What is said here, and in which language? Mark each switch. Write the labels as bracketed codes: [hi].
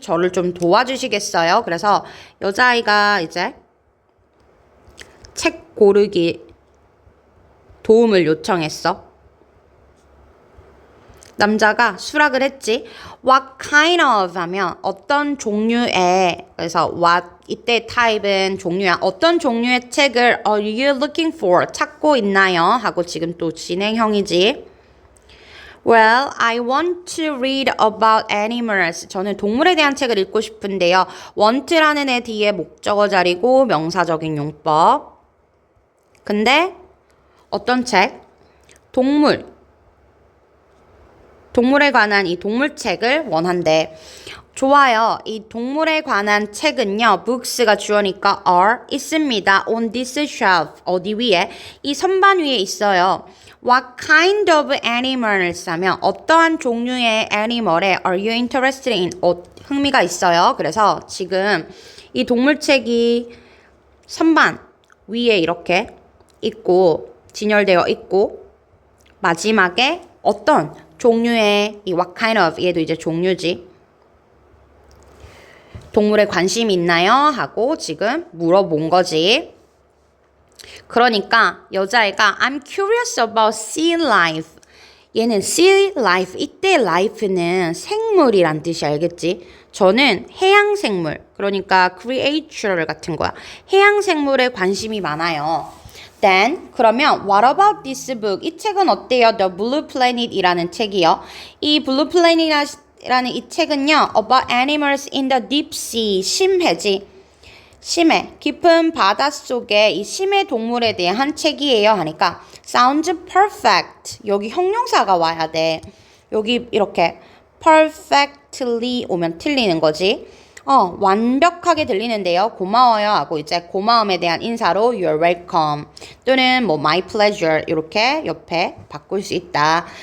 [ko] 저를 좀 도와주시겠어요? 그래서 여자아이가 이제 책 고르기 도움을 요청했어. 남자가 수락을 했지. [en] What kind of [ko] 하면 어떤 종류의 그래서 what 이때 타입은 종류야. 어떤 종류의 책을 [en] are you looking for? [ko] 찾고 있나요? 하고 지금 또 진행형이지. [en] Well, I want to read about animals. [ko] 저는 동물에 대한 책을 읽고 싶은데요. want라는 애 뒤에 목적어 자리고 명사적인 용법. 근데 어떤 책? 동물에 관한 이 동물책을 원한대. 좋아요. 이 동물에 관한 책은요. books가 주어니까 are 있습니다. [en] on this shelf. [ko] 어디 위에? 이 선반 위에 있어요. [en] What kind of animals [ko] 하면 어떠한 종류의 [en] animal에 are you interested in? [ko] 흥미가 있어요. 그래서 지금 이 동물책이 선반 위에 이렇게 있고 진열되어 있고 마지막에 어떤 종류의 이 what kind of 얘도 이제 종류지. 동물에 관심이 있나요? 하고 지금 물어본 거지. 그러니까 여자애가 [en] I'm curious about sea life. [ko] 얘는 sea life. 이때 life는 생물이란 뜻이 알겠지? 저는 해양 생물. 그러니까 creature 같은 거야. 해양 생물에 관심이 많아요. [en] Then 그러면 what about this book? [ko] 이 책은 어때요? The Blue Planet이라는 책이요. 이 Blue Planet이라는 이 책은요. [en] About animals in the deep sea. [ko] 심해지. 심해, 깊은 바닷속에 이 심해 동물에 대한 책이에요 하니까 [en] sounds perfect. [ko] 여기 형용사가 와야 돼. 여기 이렇게 perfectly 오면 틀리는 거지. 완벽하게 들리는데요. 고마워요 하고 이제 고마움에 대한 인사로 [en] you're welcome [ko] 또는 뭐 [en] my pleasure [ko] 이렇게 옆에 바꿀 수 있다.